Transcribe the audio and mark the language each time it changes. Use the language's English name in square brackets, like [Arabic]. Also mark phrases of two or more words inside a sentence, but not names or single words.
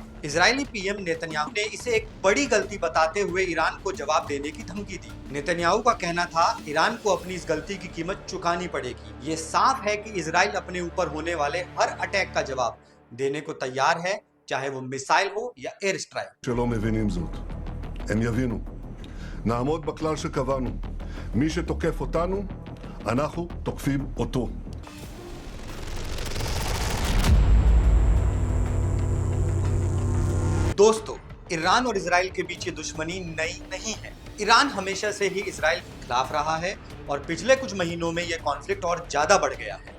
[Hindi] इजरायली पीएम नेतन्याहू ने इसे एक बड़ी गलती बताते हुए ईरान को जवाब देने की धमकी दी। नेतन्याहू का कहना था ईरान को अपनी इस गलती की कीमत चुकानी पड़ेगी। ये साफ है कि इजराइल अपने ऊपर होने वाले हर अटैक का जवाब देने को तैयार है, चाहे वो मिसाइल हो या [English] air strike. [Hebrew] שלא מבינים זאת. הם יבינו. נעמוד בכלל שקבענו. מי שתוקף אותנו, אנחנו תוקפים אותו. [Hindi] दोस्तों, ईरान और इजराइल के बीच ये दुश्मनी नई नहीं है। ईरान हमेशा से ही इजराइल के खिलाफ रहा है और पिछले कुछ महीनों में यह कॉन्फ्लिक्ट और ज्यादा बढ़ गया है।